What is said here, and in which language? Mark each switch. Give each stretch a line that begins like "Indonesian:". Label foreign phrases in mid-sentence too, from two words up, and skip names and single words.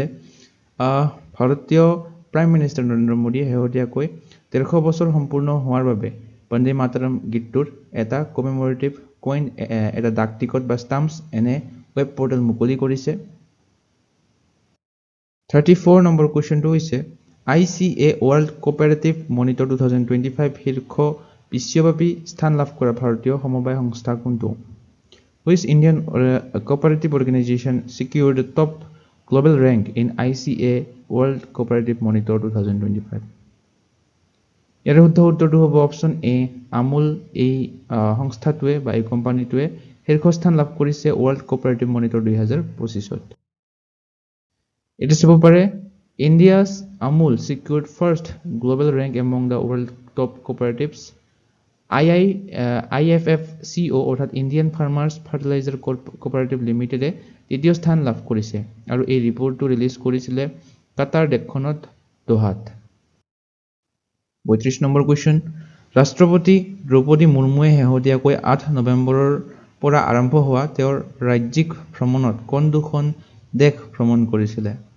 Assamese: ভাৰতীয়
English: prime minister
Assamese: নৰেন্দ্ৰ মোদীয়ে শেহতীয়াকৈ 150 বছৰ সম্পূৰ্ণ হোৱাৰ বাবে বন্দে মাতৰম গীতটোৰ এটা
English: commemorative coin,
Assamese: এটা ডাক টিকট বা ষ্টাম্পছ এনে ৱেব পৰ্টেল মুকলি কৰিছে। 34 নম্বৰ কুৱেশ্যনটো হৈছে ICA ৱৰ্ল্ড কোঅপাৰেটিভ মনিটৰ 2025 শীৰ্ষ বিশ্বব্যাপী স্থান লাভ কৰা ভাৰতীয় সমবায় সংস্থা কোনটো?
English: Which Indian cooperative organization secured the top global rank in ICA World Cooperative Monitor 2025?
Assamese: ইয়াৰ শুদ্ধ উত্তৰটো হ'ব অপশ্যন এ, আমুল। এই সংস্থাটোৱে বা এই কোম্পানীটোৱে শীৰ্ষস্থান লাভ কৰিছে ৱৰ্ল্ড কোঅপাৰেটিভ মনিটৰ 2025ত। এইটো চাব পাৰে,
English: India's Amul secured first global rank among the world top cooperatives.
Assamese: IFFCO অৰ্থাৎ ইণ্ডিয়ান ফাৰ্মাৰ্ছ ফাৰ্টিলাইজাৰ কোঅপাৰেটিভ লিমিটেডে তৃতীয় স্থান লাভ কৰিছে আৰু এই ৰিপৰ্টটো ৰিলিজ কৰিছিলে কাটাৰ দেশখনত দোহাত। 32 নম্বৰ কুৱেশ্যন, ৰাষ্ট্ৰপতি দ্ৰৌপদী মুৰ্মুৱে শেহতীয়াকৈ 8 নৱেম্বৰৰ পৰা আৰম্ভ হোৱা তেওঁৰ ৰাজ্যিক ভ্ৰমণত কোন দুখন দেশ ভ্ৰমণ কৰিছিলে?